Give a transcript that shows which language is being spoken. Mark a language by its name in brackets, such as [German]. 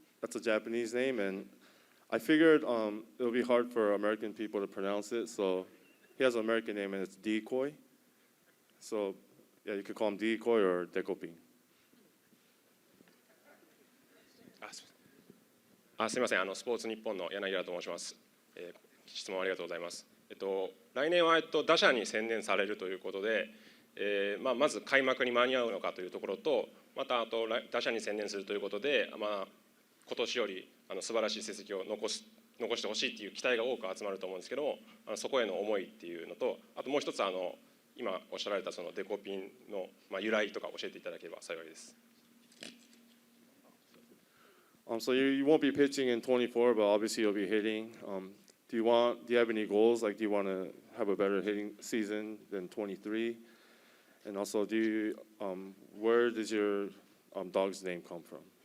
[English] That's a Japanese name, and I figured it'll be hard for American people to pronounce it. So he has an American name, and it's Decoy. So yeah, you could call him Decoy or Dekoping. [Japanese] すみません、スポーツ日本の柳原と申します。質問ありがとうございます。来年は打者に専念されるということで、まず開幕に間に合うのかというところと、また打者に専念するということで、今年より素晴らしい成績を残してほしいという期待が多く集まると思うんですけども、そこへの思いっていうのと、あともう一つ今おっしゃられたそのデコピンの由来とか教えていただければ幸いです。 [English] So you won't be pitching in 24, but obviously you'll be hitting. Do you have any goals? Like, do you want to have a better hitting season than 23? And also, where does your dog's name come from?